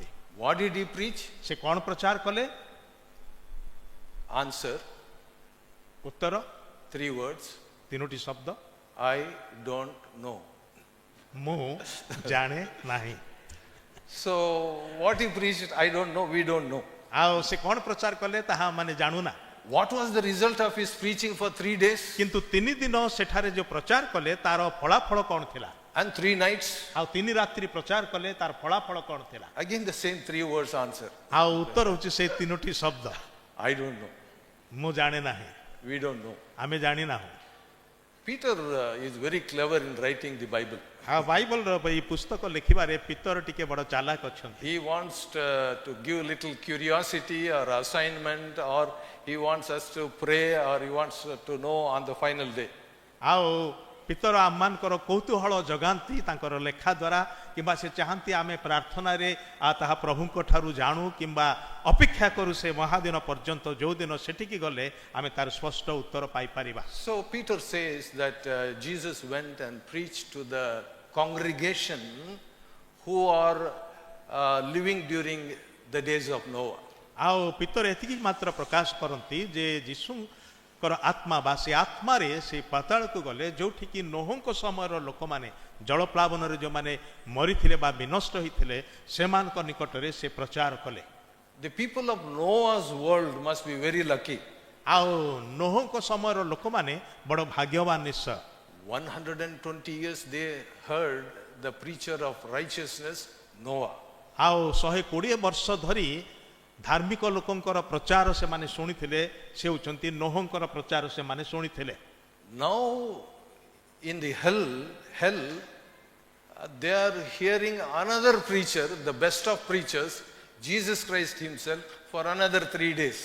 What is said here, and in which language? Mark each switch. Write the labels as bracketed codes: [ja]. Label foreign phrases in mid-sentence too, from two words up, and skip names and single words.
[en] What did he preach? [or] ସେ କ'ଣ ପ୍ରଚାର କଲେ? [en] Answer, [or] ଉତ୍ତର [en] 3 words, [or] 3ଟି ଶବ୍ଦ, [en] I don't know. [or] ମୁଁ ଜାଣେ ନାହିଁ। [en] So what he preached, I don't know, we don't know. [or] ଆଉ ସେ କ'ଣ ପ୍ରଚାର କଲେ ତାହା ମାନେ ଜାଣୁନା। [en] What was the result of his preaching for 3 days [or] କିନ୍ତୁ 3 ଦିନ ସେଠାରେ ଯୋଉ ପ୍ରଚାର କଲେ ତାର ଫଳାଫଳ କ'ଣ ଥିଲା? [en] and 3 nights? [or] ଆଉ 3 ରାତ୍ରି ପ୍ରଚାର କଲେ ତାର ଫଳାଫଳ କ'ଣ ଥିଲା? [en] Again the same 3 words answer. [or] ଆଉ ଉତ୍ତର ହେଉଛି ସେଇ 3ଟି ଶବ୍ଦ, [en] I don't know, [or] ମୁଁ ଜାଣେ ନାହିଁ, [en] we don't know. [or] ଆମେ ଜାଣିନାହୁଁ। [en] Peter is very clever in writing the Bible. [or] ଆଉ ବାଇବଲର ଏଇ ପୁସ୍ତକ ଲେଖିବାରେ ପିତର ଟିକେ ବଡ଼ ଚାଲାକ ଅଛନ୍ତି। [en] He wants to give little curiosity or assignment, or he wants us to pray, or he wants to know on the final day. [or] ଆଉ ପିତର ଆମମାନଙ୍କର କୌତୁହଳ ଜଗାନ୍ତି ତାଙ୍କର ଲେଖା ଦ୍ୱାରା, କିମ୍ବା ସେ ଚାହାନ୍ତି ଆମେ ପ୍ରାର୍ଥନାରେ ତାହା ପ୍ରଭୁଙ୍କ ଠାରୁ ଜାଣୁ, କିମ୍ବା ଅପେକ୍ଷା କରୁ ସେ ମହାଦିନ ପର୍ଯ୍ୟନ୍ତ, ଯେଉଁଦିନ ସେଠିକି ଗଲେ ଆମେ ତାର ସ୍ପଷ୍ଟ ଉତ୍ତର ପାଇପାରିବା। [en] So Peter says that Jesus went and preached to the congregation who are living during the days of Noah. [or] ଆଉ ପିତର ଏତିକି ମାତ୍ର ପ୍ରକାଶ କରନ୍ତି ଯେ ଯୀଶୁଙ୍କର ଆତ୍ମା ବା ସେ ଆତ୍ମାରେ ସେ ପାତାଳକୁ ଗଲେ, ଯୋଉଠିକି ନୋହଙ୍କ ସମୟର ଲୋକମାନେ ଜଳପ୍ଲାବନରେ ଯେଉଁମାନେ ମରିଥିଲେ ବା ବିନଷ୍ଟ ହୋଇଥିଲେ ସେମାନଙ୍କ ନିକଟରେ ସେ ପ୍ରଚାର କଲେ। [en] The people of Noah's world must be very lucky. [or] ଆଉ ନୋହଙ୍କ ସମୟର ଲୋକମାନେ ବଡ଼ ଭାଗ୍ୟବାନ ନିଶ୍ଚୟ। [en] 120 years they heard the preacher of righteousness, Noah. [or] ଆଉ 120 ବର୍ଷ ଧରି ଧାର୍ମିକ ଲୋକଙ୍କର ପ୍ରଚାର ସେମାନେ ଶୁଣିଥିଲେ, ସେ ହେଉଛନ୍ତି ନୋହଙ୍କର ପ୍ରଚାର ସେମାନେ ଶୁଣିଥିଲେ। [en] Now in the hell they are hearing another preacher, the best of preachers, Jesus Christ himself, for another 3 days.